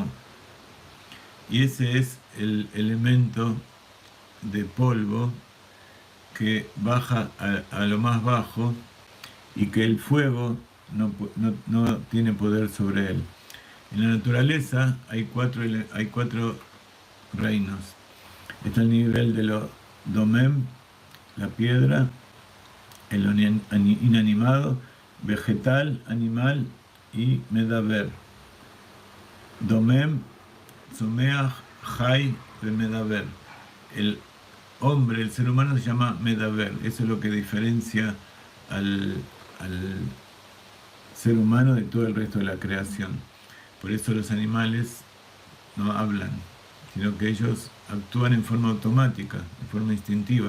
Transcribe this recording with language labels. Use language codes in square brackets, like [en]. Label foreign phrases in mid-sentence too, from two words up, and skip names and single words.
[es] Y ese es el elemento de polvo que baja a lo más bajo y que el fuego no tiene poder sobre él. En la naturaleza hay cuatro reinos. Está el nivel de lo domem, la piedra, el inanimado, vegetal, animal y medaber. [he] דומם, צומח, חי, מדבר. [es] El hombre, el ser humano se llama medaber. Eso es lo que diferencia al ser humano de todo el resto de la creación. Por eso los animales no hablan, sino que ellos actúan en forma automática, en forma instintiva.